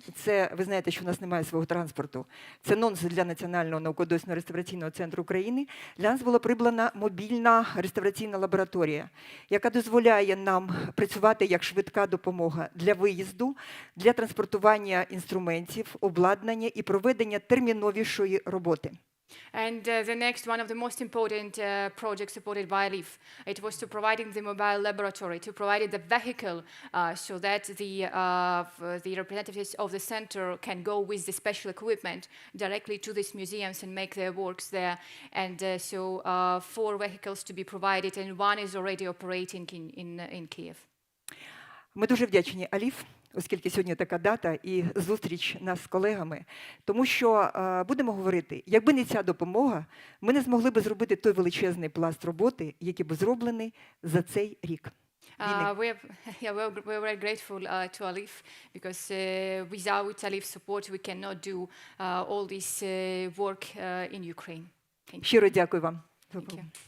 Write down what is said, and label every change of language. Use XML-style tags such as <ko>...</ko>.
<uk>Це, ви знаєте, що у нас немає свого транспорту. Це нонсенс для Національного науково-дослідного реставраційного центру України. Для нас була придбана мобільна реставраційна лабораторія, яка дозволяє нам працювати як швидка допомога для виїзду, для транспортування інструментів, обладнання і проведення терміновішої роботи.</uk> <en>And the next one of the most important projects supported by ALIPH, it was to providing the mobile laboratory, to provide the vehicle so that the representatives of the center can go with the special equipment directly to these museums and make their works there. And so 4 vehicles to be provided, and 1 is already operating in Kyiv.</en> <uk>Ми дуже вдячні ALIPH, оскільки сьогодні така дата і зустріч нас з колегами, тому що, будемо говорити, якби не ця допомога, ми не змогли б зробити той величезний пласт роботи, який був зроблений за цей рік.</uk> <en>We're very grateful to ALIPH, because without ALIPH support we cannot do all this work in Ukraine.</en> <uk>Щиро дякую вам.</uk> <en>Thank you.</en>